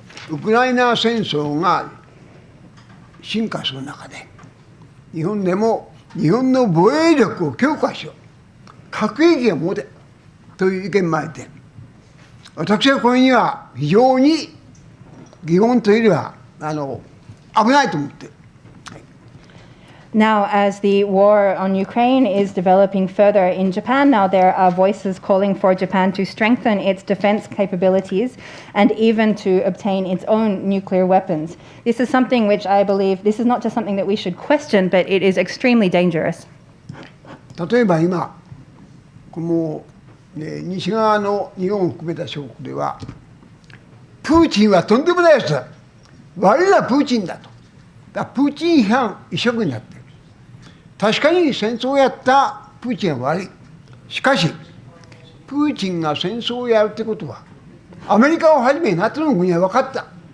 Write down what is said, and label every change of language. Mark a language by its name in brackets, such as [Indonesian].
[Japanese] ウクライナ戦争が進化する中で、日本でも日本の防衛力を強化しよう、核兵器を持てという意見もあって、私はこれには非常に疑問というよりは危ないと思って。 [English] Now, as the war on Ukraine is developing further in Japan, now there are voices calling for Japan to strengthen its defense capabilities and even to obtain its own nuclear weapons. This is something which I believe, this is not just something that we should question, but it is extremely dangerous. [Japanese] 例えば今、この、西側の日本を含めた諸国では、プーチンはとんでもないやつだ。悪いのはプーチンだと。だからプーチン批判一色になっている。確かに戦争をやったプーチンは悪い。しかし、プーチンが戦争をやるってことは、アメリカをはじめ NATO の国は分かった。